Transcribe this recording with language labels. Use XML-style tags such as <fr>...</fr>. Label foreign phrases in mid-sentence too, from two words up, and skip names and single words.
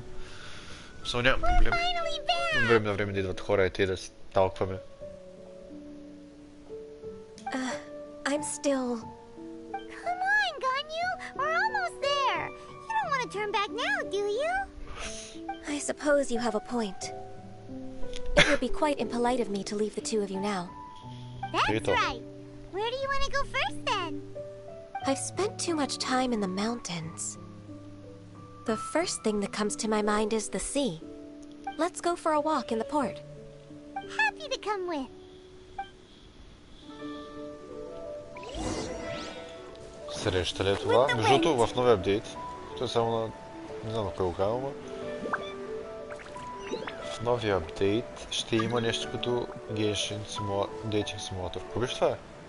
<bg>Само нямам проблем. От време на време да идват хора и те да се талкваме.</bg> <en>I'm still... Come on, Ganyu! We're almost there! You don't want to turn back now, do you? I suppose you have a point. It would be quite impolite of me to leave the two of you now. That's right. Where do you want to go first, then? I've spent too much time in the mountains. The first thing that comes to my mind is the sea. Let's go for a walk in the port. Happy to come with.</en> <bg>Среща ли е това? Между другото, в новия апдейт, то е само на... не знам на кой го казвам, но... в новия апдейт ще има нещо като Genshin Dating Simulator. Какво беше това?</bg>